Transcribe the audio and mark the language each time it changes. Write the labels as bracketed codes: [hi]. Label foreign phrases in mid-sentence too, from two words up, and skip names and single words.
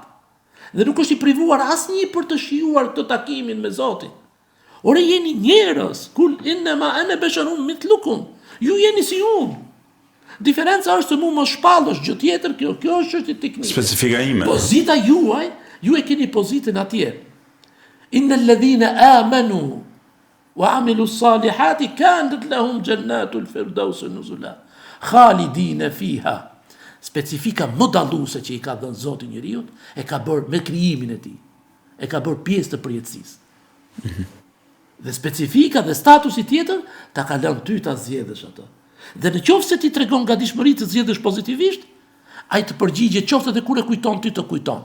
[sq] Dhe nuk është i privuar asnjë për të shijuar këtë takimin me Zotin. Ore jeni njerëz, [ar] قل إنما أنا بشر مثلكم. [sq] Ju jeni si unë. Diferenca është se mu më shpallësh gjë tjetër, kjo është çështje teknike. Specifika ime. Pozita juaj, ju e keni pozitën atje. [ar] إن الذين آمنوا وعملوا الصالحات كانت لهم جنات الفردوس نزلا خالدين فيها. [sq] Specifika më dalluese që i ka dhënë Zoti njeriu e ka bërë me krijimin e tij. E ka bërë pjesë të përjetësisë. Dhe specifika dhe statusi tjetër ta ka lënë ty ta zgjedhësh atë. Dhe në qoftë se ti tregon gatishmëri të zgjedhësh pozitivisht, ai të përgjigjet qoftë edhe kur e kujton ty të kujton.